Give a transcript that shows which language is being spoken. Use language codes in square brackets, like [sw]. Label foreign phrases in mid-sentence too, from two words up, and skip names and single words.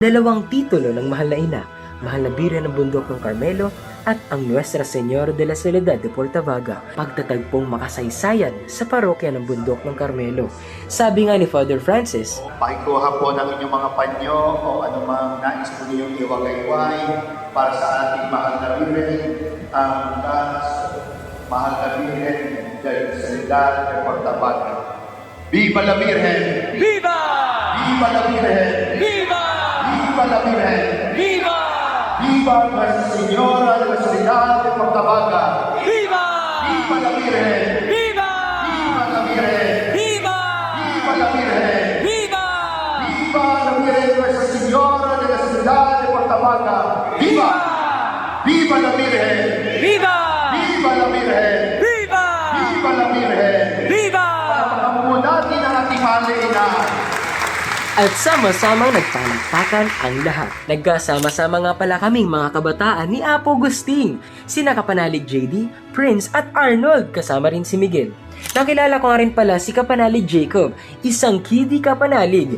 [tl] Dalawang titulo ng Mahal na Ina, Mahal na Birhen ng Bundok ng Carmelo at ang Nuestra Señora de la Soledad de Portavaga, pagtatagpong makasaysayan sa parokya ng Bundok ng Carmelo. Sabi nga ni Father Francis, Pakikuha po ng inyong mga panyo o anumang nais po ninyong iwagayway para sa ating mahal na Birhen, ang Mahal na Birhen de la Soledad de Portavaga. [es] Viva la Virgen! ¡Viva! Viva la Virgen! ¡Viva! Viva la Virgen! ¡Viva! Viva Nuestra Señora de la Soledad de Portavaga! ¡Viva! Viva la Virgen! ¡Viva! Viva la Virgen! ¡Viva! Viva la Virgen! ¡Viva! Viva la Virgen Nuestra Señora de la Soledad de Portavaga! Viva! Viva la Virgen! ¡Viva! Viva la Virgen! ¡Viva! Viva la Virgen! ¡Viva! [tl] Pagkamuno natin ang ating mahal na ina. at sama-samang nagpalakpakan ang lahat. Nagkasama-sama nga pala kaming mga kabataan ni Apo Agustin, sina Kapanalig JD, Prince at Arnold, kasama rin si Miguel. Nakilala ko nga rin pala si Kapanalig Jacob, isang kidi kapanalig.